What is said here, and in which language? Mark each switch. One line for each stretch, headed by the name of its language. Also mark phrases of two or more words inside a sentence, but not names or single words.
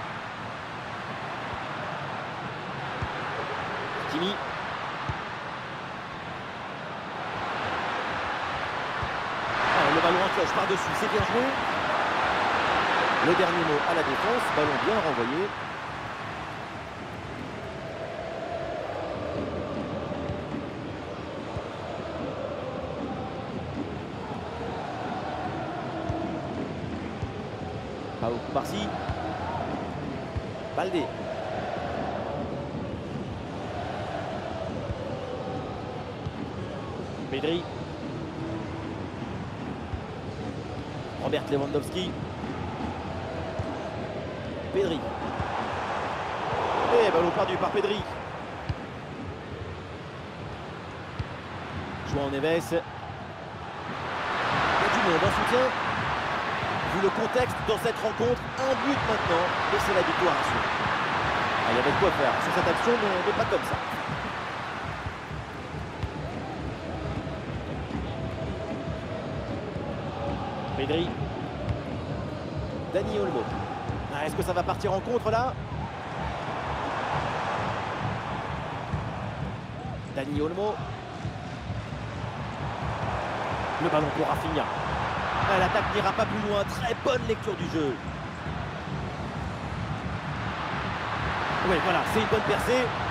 French: Hakimi. Le ballon en cloche par-dessus, c'est bien joué. Le dernier mot à la défense, ballon bien renvoyé. Pau Barsi. Baldé. Pedri. Robert Lewandowski. Pedri. Et ballon perdu par Pedri. João Neves. Il y a du monde en soutien. Vu le contexte dans cette rencontre, un but maintenant, et c'est la victoire à suivre. Il y avait de quoi faire sur cette action, mais pas comme ça. Pedri. Dani Olmo. Est-ce que ça va partir en contre là? Dani Olmo. Le ballon pour Rafinha. L'attaque n'ira pas plus loin. Très bonne lecture du jeu. Oui, voilà, c'est une bonne percée.